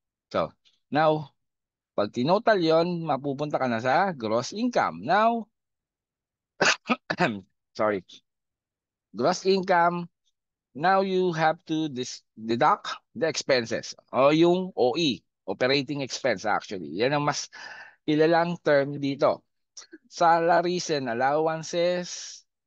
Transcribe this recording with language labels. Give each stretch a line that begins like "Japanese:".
Filipino: So, now, pag tinotal yon, mapupunta ka na sa gross income.
English: Now, sorry, gross income, now you have to deduct the expenses o yung OE, operating expense actually.
Filipino: Yan ang mas kilalang term dito.
English: Salaries and allowances.